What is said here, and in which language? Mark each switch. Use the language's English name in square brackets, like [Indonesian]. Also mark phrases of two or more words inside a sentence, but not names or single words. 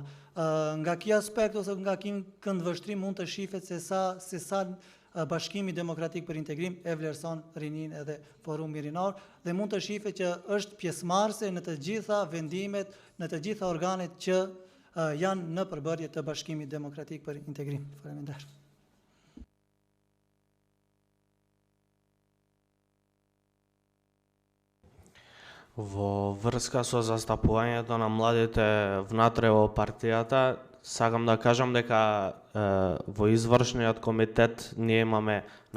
[Albanian] Nga ky aspekt ose nga ky këndvështrim mund të shihet se sa Bashkimi Demokratik për Integrim e vlerëson rinin edhe Forumi Rinor dhe mund të shihet që është pjesëmarrëse në të gjitha vendimet, në të gjitha organet që janë në përbërje të Bashkimit Demokratik për Integrim. Faleminderit. [Macedonian] Во врска со застапувањето на младите внатре во партијата, сакам да кажам дека во извршниот комитет ние имаме на